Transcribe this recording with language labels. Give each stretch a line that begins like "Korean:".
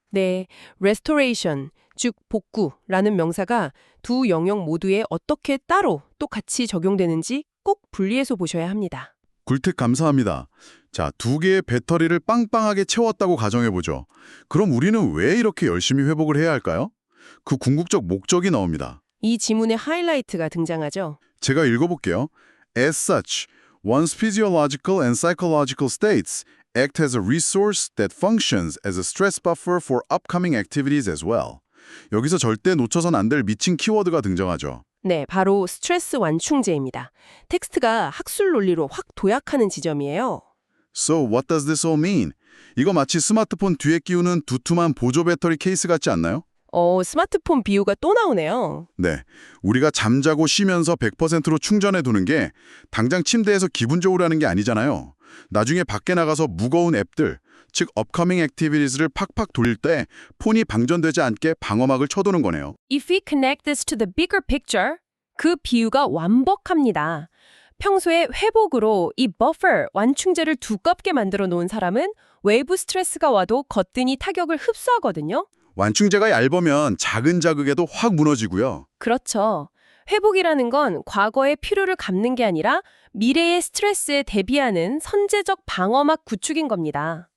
Korean: 네, restoration, 즉 복구라는 명사가 두 영역 모두에 어떻게 따로 또 같이 적용되는지 꼭 분리해서 보셔야 합니다. 꿀팁 감사합니다. 자, 두 개의 배터리를 빵빵하게 채웠다고 가정해보죠. 그럼 우리는 왜 이렇게 열심히 회복을 해야 할까요? 그 궁극적 목적이 나옵니다. 이 지문의 하이라이트가 등장하죠. 제가 읽어볼게요.
English: As such, one's physiological and psychological states act as a resource that functions as a stress buffer for upcoming activities as well.
Korean: 여기서 절대 놓쳐선 안 될 미친 키워드가 등장하죠. 네, 바로 스트레스 완충제입니다. 텍스트가 학술 논리로 확 도약하는 지점이에요.
English: So what does this all mean?
Korean: 이거 마치 스마트폰 뒤에 끼우는 두툼한 보조 배터리 케이스 같지 않나요? 스마트폰 비유가 또 나오네요. 네, 우리가 잠자고 쉬면서 100%로 충전해 두는 게 당장 침대에서 기분 좋으라는 게 아니잖아요. 나중에 밖에 나가서 무거운 앱들, 즉 upcoming activities를 팍팍 돌릴 때 폰이 방전되지 않게 방어막을 쳐두는 거네요.
English: If we connect this to the bigger picture,
Korean: 그 비유가 완벽합니다. 평소에 회복으로 이 버퍼, 완충제를 두껍게 만들어 놓은 사람은 외부 스트레스가 와도 거뜬히 타격을 흡수하거든요. 완충제가 얇으면 작은 자극에도 확 무너지고요. 그렇죠. 회복이라는 건 과거의 피로를 갚는 게 아니라 미래의 스트레스에 대비하는 선제적 방어막 구축인 겁니다.